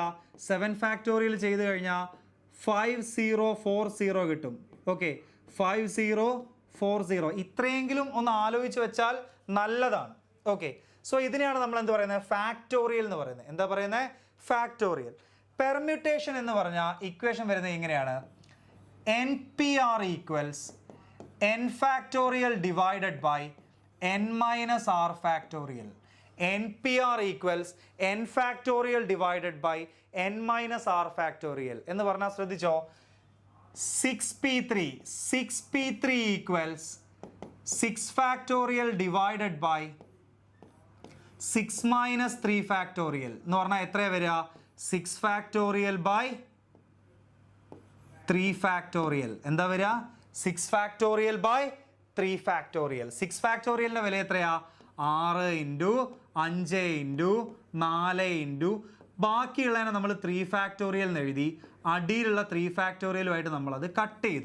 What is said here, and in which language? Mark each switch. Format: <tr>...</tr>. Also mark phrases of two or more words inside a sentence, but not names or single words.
<ml>7 ഫാക്ടോറിയൽ ചെയ്ത് കഴിഞ്ഞാൽ 5040 കിട്ടും. ഓക്കെ, 5040. ഇത്രയെങ്കിലും ഒന്ന് ആലോചിച്ച് വെച്ചാൽ നല്ലതാണ്.</ml> <en>okay, so</en> <ml>ഇതിനെയാണ് നമ്മൾ എന്ത് പറയുന്നത്? ഫാക്ടോറിയൽ എന്ന് പറയുന്നത്. എന്താ പറയുന്നത്? ഫാക്ടോറിയൽ. പെർമ്യൂട്ടേഷൻ എന്ന് പറഞ്ഞാൽ ഇക്വേഷൻ വരുന്നത് ഇങ്ങനെയാണ്:</ml> <en>NPR equals n factorial divided by n minus r factorial. NPR equals n factorial divided by n minus r factorial.</en> <ml>എന്ന് പറഞ്ഞാൽ ശ്രദ്ധിച്ചോ,</ml> <en>6p3 equals 6 factorial divided by 6 minus 3 factorial</en> <ml>എന്ന് പറഞ്ഞാൽ എത്രയാണ് വരിക?</ml> <en>6 factorial by 3 factorial.</en> <ml>എന്താ വരിക?</ml> <en>6 factorial by 3 factorial.</en> <ml>6 factorialന്റെ വില എത്രയാ? 6 × 5 × 4 × ബാക്കിയുള്ളതിനെ നമ്മൾ 3 ഫാക്ടോറിയൽ എന്ന് എഴുതി അടിയിലുള്ള 3 ഫാക്ടോറിയലുമായിട്ട് നമ്മളത് കട്ട് ചെയ്തു.</ml>